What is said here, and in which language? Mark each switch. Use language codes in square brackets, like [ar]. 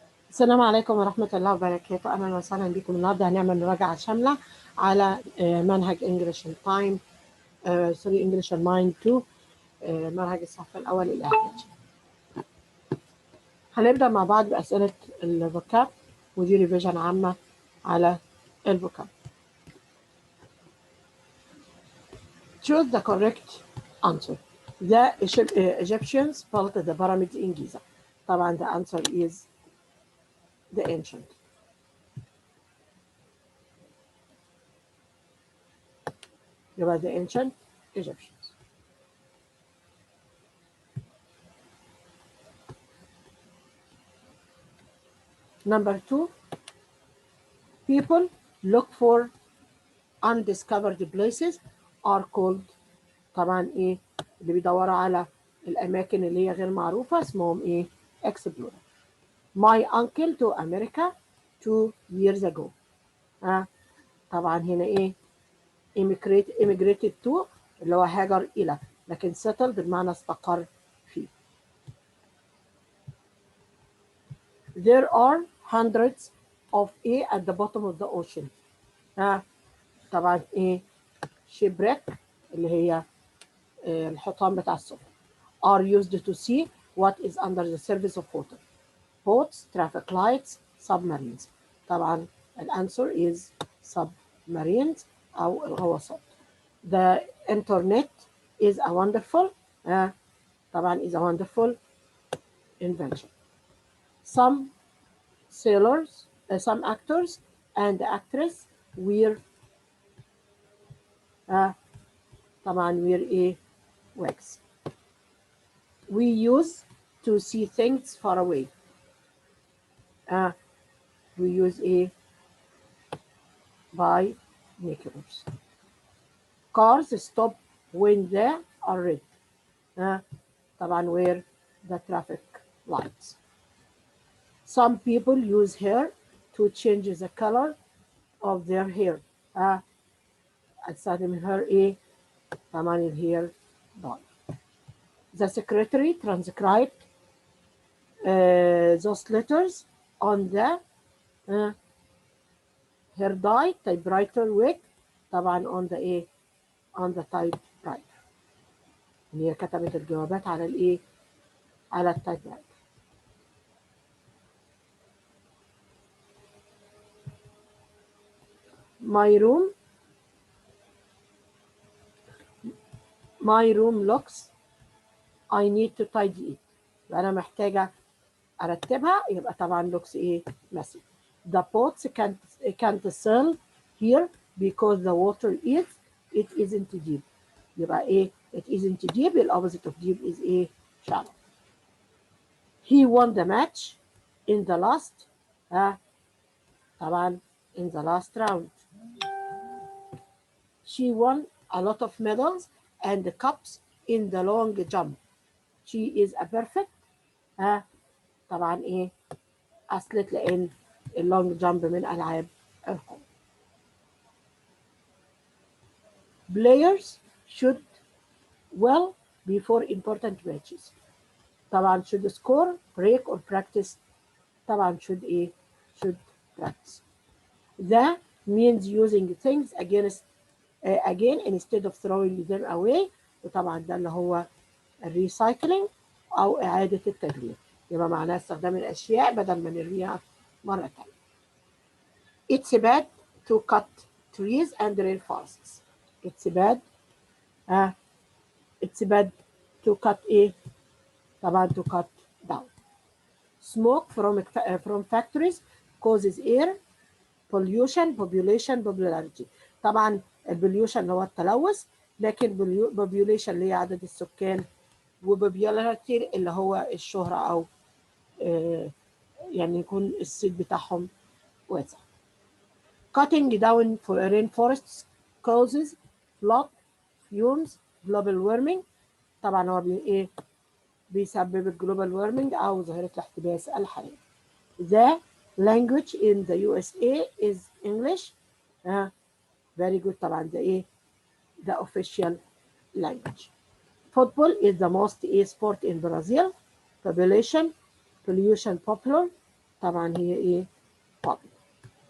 [ar] السلام عليكم ورحمة الله وبركاته. أهلا وسهلا بكم. النهاردة هنعمل مراجعة شاملة على منهج English and Time English and Mind 2 منهج الصف الأول الإعدادي. هنبدأ مع بعض بأسئلة الفوكاب ودي ريفيجن عامة على الفوكاب. [en] Choose the correct answer. The Egyptians built the pyramids in Giza. [ar] طبعا [en] the answer is the ancient. [ar] يبقى [en] the ancient Egyptians. Number 2, people look for undiscovered places are called [ar] طبعا ايه اللي بيدوروا على الاماكن اللي هي غير معروفه اسمهم ايه explorer. [en] My uncle to America 2 years ago. [ar] طبعا هنا ايه [en] immigrated to [ar] اللي هو هاجر الى، لكن settled بمعنى استقر فيه. [en] There are hundreds of at the bottom of the ocean. [ar] طبعا ايه [en] shipwreck [ar] اللي هي الحطام بتاع السفن [en] are used to see what is under the surface of water. Boats, traffic lights, submarines. [ar] طبعا الانسر [en] is submarines [ar] أو الغواصات. [en] The internet is a wonderful [ar] طبعا [en] is a wonderful invention. Some sailors, some actors and actress wear [ar] طبعا [en] wear a wigs. We use to see things far away. We use a binoculars. Cars stop when they are red. [ar] طبعا [en] where the traffic lights. Some people use hair to change the color of their hair. [ar] أستخدم hair ايه؟ طبعا الhair dye. [en] The secretary transcribed those letters on the hair dye typewriter wig [ar] طبعا [en] on the [ar] ايه [en] on the typewriter. [ar] هي كتبت الجوابات على الايه على التايبرايتر. [en] my room looks I need to tidy it. [ar] انا محتاجه ارتبها يبقى طبعا looks ايه messy. [en] The boats can't sail here because the water it isn't deep. [ar] يبقى ايه [en] it isn't deep. the opposite of deep is [ar] ايه [en] shallow. He won the match in the last [ar] طبعا [en] in the last round. She won a lot of medals and cups in the long jump. She is a perfect [ar] طبعا ايه athlete لان اللونج جامب من العاب القوة. [en] Players should well before important matches. [ar] طبعا [en] should score, break or practice. [ar] طبعا [en] should [ar] ايه [en] should practice. The means using things again instead of throwing them away. [ar] وطبعا ده اللي هو الريسايكلينج او اعادة التدوير. يبقى معناه استخدام الاشياء بدل ما نرميها مرة تانية. [en] It's bad to cut trees and rain forests. It's bad to cut [ar] طبعا [en] to cut down. Smoke from factories causes air pollution, population, popularity. [ar] طبعا البوليوشن اللي هو التلوث، لكن population اللي هي عدد السكان، وpopularity اللي هو الشهرة أو يعني يكون الصيت بتاعهم واسع. [en] Cutting down for rainforests causes flood, fumes, global warming. [ar] طبعا هو بيسبب الجلوبال وارمنج أو ظاهرة الاحتباس الحراري. [en] The language in the USA is English. Very good. [ar] طبعا ده [en] the official language. Football is the most sport in Brazil. Population, pollution, popular. [ar] طبعا هي ايه public.